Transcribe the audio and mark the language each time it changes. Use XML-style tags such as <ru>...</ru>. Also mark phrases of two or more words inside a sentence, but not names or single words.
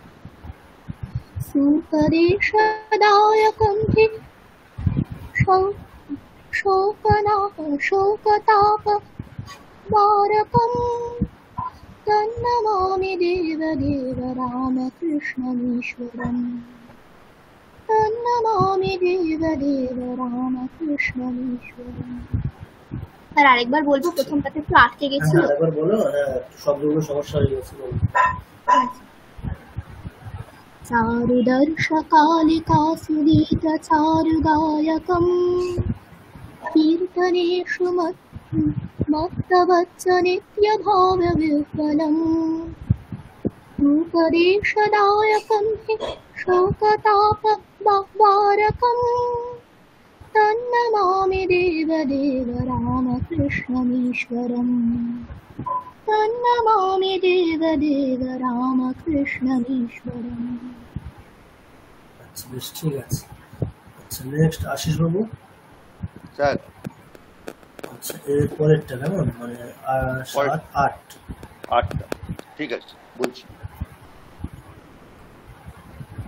<sa>সুপদেশদায়কম হি শোকতাপ বারকম তন্নমামি দেবদেব রামকৃষ্ণমীশ্বরম তন্নমামি দেবদেব রামকৃষ্ণমীশ্বরম।</sa> <bn>আর আরেকবার বলবো, প্রথমটাতে একটু আটকে গেছিল। আরেকবার বলো, শব্দগুলো সমস্যা হয়ে গেছিল।</bn> <sa>চারুদর্শকালিকাসু গীতচারুগায়কম কীর্তনেষু মত্তবচ্চ নিত্যভাববিহ্বলম উপদেশদায়কম হি শোকতাপবারকম তন্নমামি দেবদেব রামকৃষ্ণমীশ্বরম তন্নমামি দেবদেব রামকৃষ্ণমীশ্বরম।</sa> <bn>আচ্ছা বেশ, ঠিক আছে। আচ্ছা, নেক্সট আশিস বাবু। স্যার। আচ্ছা, এর পরেরটা কেমন, মানে 7, 8। 8টা ঠিক আছে বলছি।</bn>